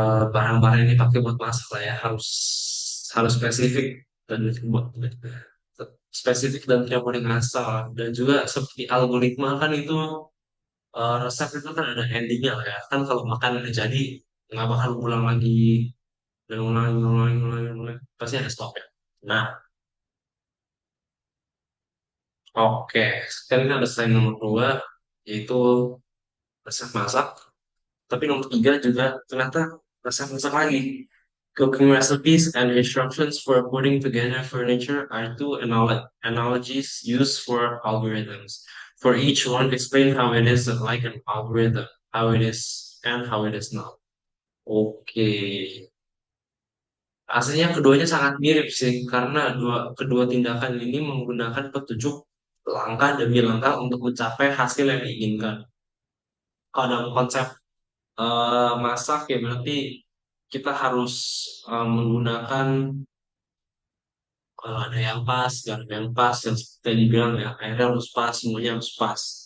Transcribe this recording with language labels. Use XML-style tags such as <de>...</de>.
<id>barang-barang yang dipakai buat masak lah ya harus harus spesifik dan tidak boleh ngasal dan juga seperti algoritma kan itu resep itu kan ada endingnya lah ya kan kalau makan udah jadi nggak bakal ulang lagi dan ulang pasti ada stopnya. Nah, oke, sekarang kita ada slide nomor dua yaitu resep masak. Tapi nomor tiga juga ternyata resep-resep lagi.</id> <en>Cooking recipes and instructions for putting together furniture are two analogies used for algorithms. For each one, explain how it is like an algorithm, how it is and how it is not.</en> <id>Oke, aslinya keduanya sangat mirip sih, karena kedua tindakan ini menggunakan petunjuk langkah demi langkah untuk mencapai hasil yang diinginkan. Kalau dalam konsep masak ya berarti kita harus menggunakan kalau ada yang pas, gak ada yang pas, yang seperti yang dibilang ya airnya harus pas, semuanya harus pas.</id>